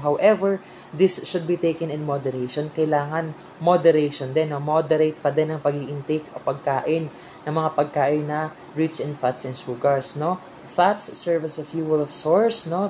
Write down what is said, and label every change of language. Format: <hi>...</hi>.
<en>However, this should be taken in moderation.</en> <tl>Kailangan moderation din, no? Moderate pa din ang pag-i-intake o pagkain ng mga pagkain na</tl> <en>rich in fats and sugars,</en> <tl>no?</tl> <en>Fats serve as a fuel of source, no?</en>